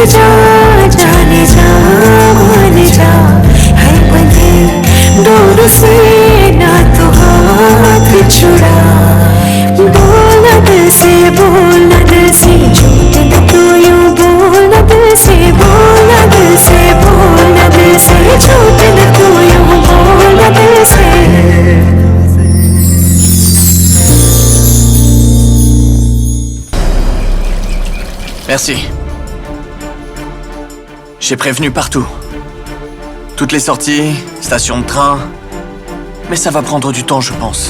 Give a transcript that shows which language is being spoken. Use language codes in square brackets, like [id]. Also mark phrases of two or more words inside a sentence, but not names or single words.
[hi] जा जाने जा मान जा है बंधे डोर से ना तो हाथ छुड़ा बोलना दिल से बोलना दिल से झूठ न तू यूं बोलना दिल से बोलना दिल से बोलना दिल से झूठ न तू यूं बोलना दिल से [fr] Merci. J'ai prévenu partout. Toutes les sorties, stations de train. Mais ça va prendre du temps, je pense.